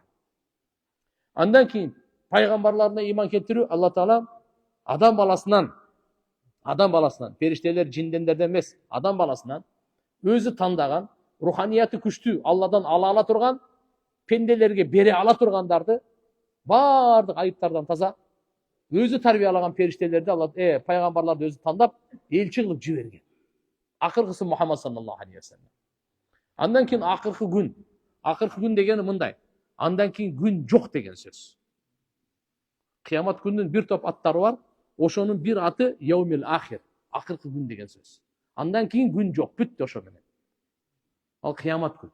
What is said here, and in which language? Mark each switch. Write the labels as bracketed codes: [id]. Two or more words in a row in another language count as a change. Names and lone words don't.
[ky] Андан кийин пайгамбарларына иман келтирүү, Алла Таала адам баласынан, периштелер жиндендерден эмес, адам баласынан өзү тандаган, руханияты күчтүү, Алладан ала турган, пенделерге бере ала тургандарды, бардык айыптардан таза, өзү тарбиялаган периштелерди Алла пайгамбарларды өзү тандап, элчи кылып жиберген. [ar] Акыркысы Мухаммад صلى الله عليه وسلم. [ky] Андан кийин акыркы күн дегени мындай. Андан кийин күн жок деген сөз. Кыямат күнүнүн бир топ аттары бар. Ошонун бир аты [ar] يوم الآخر, [ky] акыркы күн деген сөз. Андан кийин күн жок, бүттү ошо менен. Ал кыямат күн.